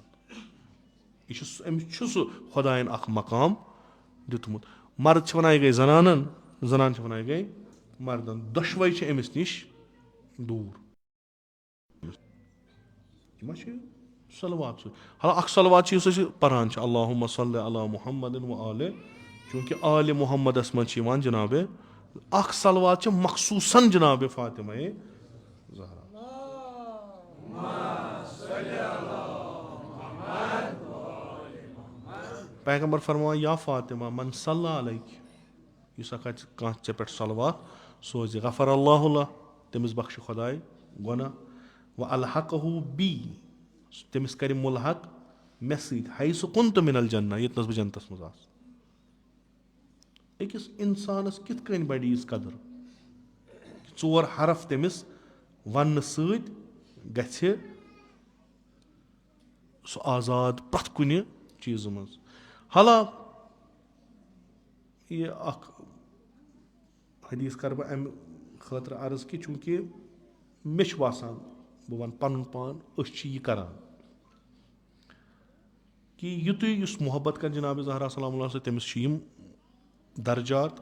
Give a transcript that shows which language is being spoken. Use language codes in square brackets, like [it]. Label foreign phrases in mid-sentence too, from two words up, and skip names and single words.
[ks] یہِ چھُ أمِس چھُ سُہ خۄدایَن اکھ مقام دیُتمُت. مرد چھِ وَنان یہِ گٔے زنانن زنان چھِ وَنان یہِ گٔے مردن. دۄشوَے چھِ أمِس نِش دوٗر. یہِ ما چھِ صلوات سۭتۍ. حالا اکھ صلوات چھِ یُس أسۍ پران چھِ [ar] اللہُمَّ صَلِّ علی محمد و آلِ. [ks] چوٗنٛکہِ آلِ محمدس منٛز چھِ یِوان جِنابِ اکھ صلوات چھِ مخصوٗصن جِنابِ فاطمہ زہرا. پیغمبر فرماوان [ar] یا فاطمہ من صلی علیکِ [ks] یُس ہسا کانٛہہ ژےٚ پٮ۪ٹھ صلوات سوزِ [ar] غفر اللہ [ks] تٔمِس بخشہِ خۄداے گۄناہ [ar] و الحقہُ بی [ks] تٔمِس کرِ مُلحق مےٚ سۭتۍ [ar] حیث کُنتُ من الجنہ [ks] ییٚتنس بہٕ جنتس منٛز آسہٕ. أکِس اِنسانس کِتھ کٔنۍ بڑِ یٖژ قدٕر. 4 حرف تٔمِس وننہٕ سۭتۍ گژھِ سُہ آزاد پرٛٮ۪تھ کُنہِ چیٖزٕ منٛز. حالا یہِ اکھ حدیٖث کرٕ بہٕ اَمہِ خٲطرٕ عرض کہِ چوٗنٛکہِ مےٚ چھُ باسان بہٕ وَنہٕ پنُن پان أسۍ چھِ یہِ کران کہِ یُتُے یُس محبت کرِ جِنابِ زہرا [ar] سلام اللہ [ks] سۭتۍ تٔمِس چھِ یِم درجات.